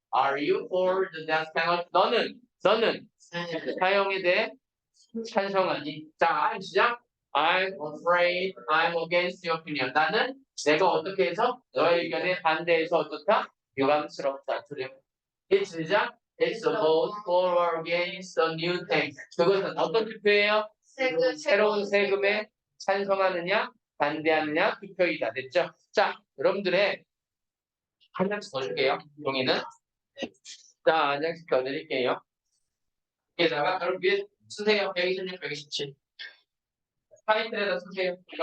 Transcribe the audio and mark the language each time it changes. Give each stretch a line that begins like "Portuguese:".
English: Are you for the death penalty?
Korean: 너는 사형에 대해 찬성하니? 자, I'm 시작.
English: I'm afraid I'm against your opinion.
Korean: 나는 내가 어떻게 해서 너의 의견에 반대해서 어떻다? 유감스럽다. 두려워. It's 시작.
English: It's a vote for or against the new tax.
Korean: 그것은 어떤 투표예요? 새로운 세금에 찬성하느냐, 반대하느냐 투표이다. 됐죠? 자, 여러분들의 한 장씩 더 줄게요. 종이는. 자, 한 장씩 더 드릴게요. 여기다가 여러분 위에 쓰세요. 126, 127. 타이틀에다 쓰세요.